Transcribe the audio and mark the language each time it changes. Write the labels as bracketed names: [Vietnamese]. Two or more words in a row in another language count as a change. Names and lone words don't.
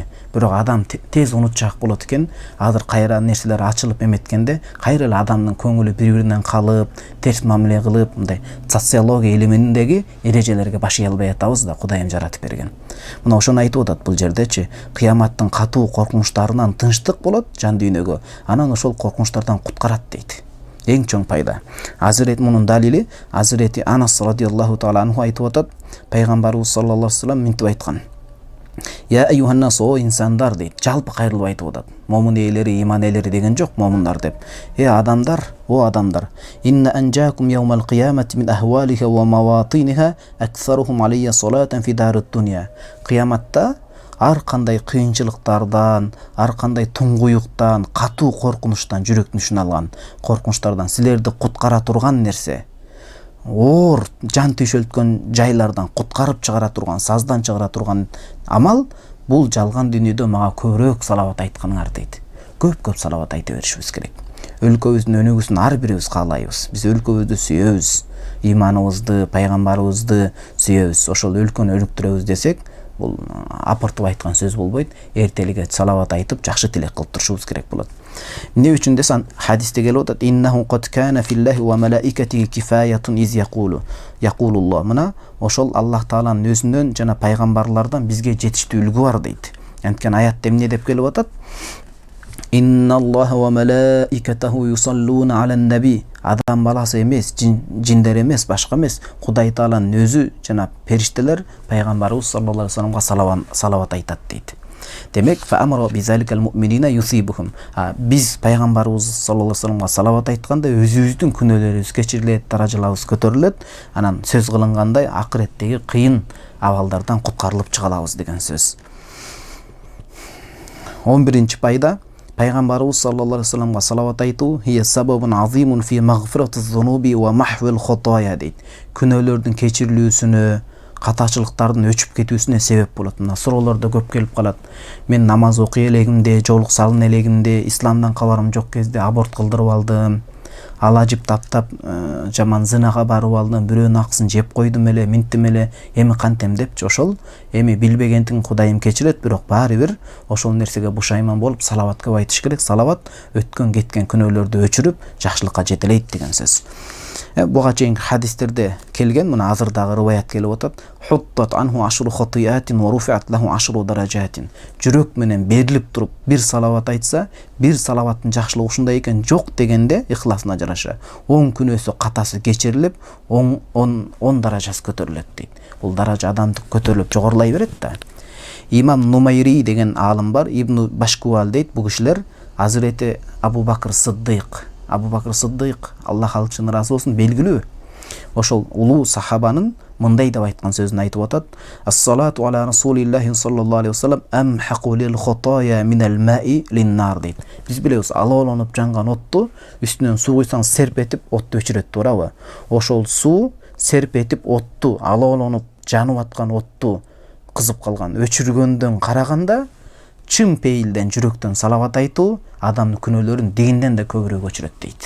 [Kyrgyz] Бирок адам тез унутчак болот экен. Азыр кайра нерселер ачылып эметкенде, кайра эле адамдын көңүлү бири-биринен калып, терс мамиле кылып, мындай социология илиминдеги эрежелерге баш ие албай атабыз да, Кудайым жаратып берген. Мына ошону айтып атат бул жердечи. Кыяматтын катуу коркунучтарынан тынчтык болот жан дүйнөгө. Анан ошол коркунучтардан куткарат дейт. Эң чоң пайда. Азирет мунун далили Азирети Анас [Arabic] رضي الله تعالى عنه [Kyrgyz] айтып атат. Пайгамбарыбыз [Arabic] صلى الله عليه وسلم [Kyrgyz] мынтип айткан. [Arabic] يا أيها الناس, [Kyrgyz] о инсандар дейт. Жалпы кайрылып айтып атат. Момун ээлери, иман ээлери деген жок, момундар деп. Адамдар, о адамдар. [Arabic] إن أنجاكم يوم القيامة من أهوالها ومواطنها أكثركم علي صلاة في دار الدنيا. [Kyrgyz] Кыяматта ар кандай кыйынчылыктардан, ар кандай туңгуюктан, катуу коркунучтан, жүрөктүн ушун алган коркунучтардан силерди куткара турган нерсе, оор жан түйшөлткөн жайлардан куткарып чыгара турган, саздан чыгара турган амал бул жалган дүйнөдө мага көбүрөөк салават айтканыңар дейт. Көп салават айта беришибиз керек. Өлкөбүздүн өнүгүүсүн ар бирибиз каалайбыз. Биз өлкөбүздү сүйөбүз, ыйманыбызды, пайгамбарыбызды сүйөбүз. Ошол өлкөнү өнүктүрөбүз десек, бул апартып айткан сөз болбойт. Эртелиге салават айтып, жакшы тилек кылып турушубуз керек болот. Эмне үчүн десем, хадисте келип атат: [Arabic] "إنه قد كان في الله وملائكته كفاية إذ يقول الله". [Kyrgyz] Мына ошол Аллах Тааланын өзүнөн жана пайгамбарлардан бизге жетиштүү үлгү бар дейт. Анткени аятта эмне деп келип атат? [Arabic] إن الله وملائكته يصلون على النبي. [Kyrgyz] Адам баласы эмес, жиндер эмес, башка эмес, Кудай Тааланын өзү жана периштелер пайгамбарыбыз [Arabic] صلى الله عليه وسلم [Kyrgyz] салават айтат дейт. Демек, [Arabic] فأمر بذلك المؤمنين يصيبهم. [Kyrgyz] Биз пайгамбарыбыз [Arabic] صلى الله عليه وسلم [Kyrgyz] салават айтканда өзүбүздүн күнөөлөрүбүз кечирилет, даражаларыбыз көтөрүлөт. Анан сөз кылынгандай акыреттеги кыйын абалдардан куткарылып чыга алабыз деген сөз. 11-чи пайда пайгамбарыбыз [Arabic] صلى الله عليه وسلم [Kyrgyz] салават айтуу [Arabic] هي سبب عظيم في مغفرة الذنوب ومحو الخطايا [Kyrgyz] дейт. Күнөөлөрдүн кечирилүүсүнө, катачылыктардын өчүп кетүүсүнө себеп болот. Мына суроолордо көп келип калат. Мен намаз окуй элегимде, жолук салын элегимде, исламдан кабарым жок кезде аборт кылдырып алдым. Алажып таптап жаман зынага барып алдым, бирөөнүн акысын жеп койдум эле, минтим эле, эми кантем депчи. Ошол эми билбегендигин Кудайым кечирет, бирок баары бир ошол нерсеге бушайман болуп салават көп айтыш керек. Салават өткөн кеткен күнөөлөрдү өчүрүп, жакшылыкка жетелейт деген сөз. Буга чейинки хадистерде келген, мына азыр дагы рываят келип атат. [Arabic] حطت عنه عشر خطيئات ورفعت له عشر درجات. [Kyrgyz] Жүрөк менен берилип туруп бир салават айтса, бир салаваттын жакшылыгы ушундай экен, жок дегенде ихласына жараша 10 күнөөсү катасы кечирилип, 10 даражасы көтөрүлөт дейт. Бул даража адамдык көтөрүлүп жогорулай берет да. Имам Нумайри деген аалым бар, Ибн Башкуал дейт. Бул кишилер Азирети Абу Бакр Сыддык, Аллах алчын ыраазы болсун, белгилүү. Ошол улуу сахабанын мындай деп айткан сөзүн айтып атат. [Arabic] الصلاة على رسول الله صلى الله عليه وسلم أمحق للخطايا من الماء للنار дейт. [Kyrgyz] Биз билебиз, алоолонуп жанган отту үстүнөн суу куйсаң серп этип отту өчүрөт, туурабы? Ошол суу серп этип отту, алоолонуп жанып аткан отту кызып калган өчүргөндөн караганда чын пейилден, жүрөктөн салават айтуу адамдын күнөөлөрүн дегенден да көбүрөөк өчүрөт дейт.